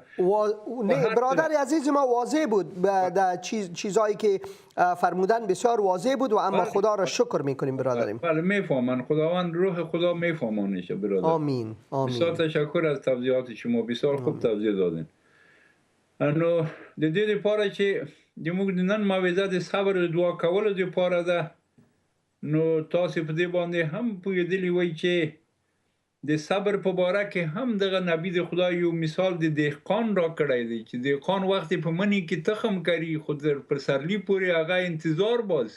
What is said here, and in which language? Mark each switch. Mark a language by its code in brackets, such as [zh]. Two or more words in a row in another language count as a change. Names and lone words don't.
[fa] برادر عزیز ما واضح بود چیزایی که فرمودن بسیار واضح بود و اما خدا را شکر میکنیم برادریم بله میفهمن خداوند روح خدا میفهمانش برادر آمین بسیار تشکر از توضیحات شما بسیار خوب توضیح دادین [ps] انو د دې لپاره چې موږ نن موعظه د صبر او دعا کولو لپاره ده نو تاسو په دې باندې هم پوهېدلی وای چې د صبر په باره کې هم دغه نبی د خدای یو مثال د دهقان را کړی دی چې دهقان وخت په منی کې تخم کری خود پر سرلی پورې هغه انتظار باز